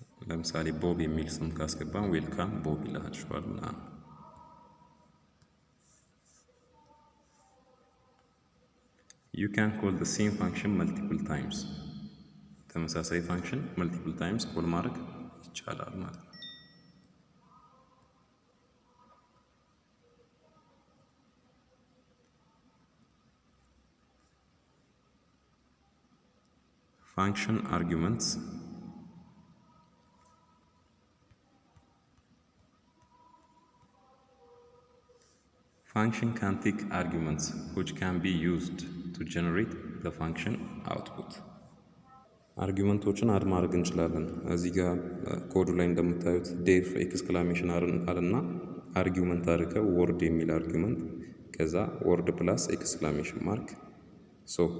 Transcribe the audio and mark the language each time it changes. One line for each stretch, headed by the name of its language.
Amharic: ለምሳሌ ቦብ የሚል ስም ካስገባን ዌልካም ቦብ ይላችኋል ምናምን።
English: You can call the same function multiple times.
Amharic: ተመሳሳይ ፋንክሽን multiple times ኮል ማድረግ ይቻላል ማለት ነው።
English: function arguments Function can take arguments which can be used to generate the function output.
Amharic: አርጊውመንቶችን አድ ማድረግ እንችላለን። እዚህ ጋር ኮዱ ላይ እንደምታዩት ዴፍ ኤክስክላሜሽን አለና አርጊውመንት አድርገው ወርድ የሚል አርጊውመንት ከዛ ወርድ ፕላስ ኤክስክላሜሽን ማርክ ሶ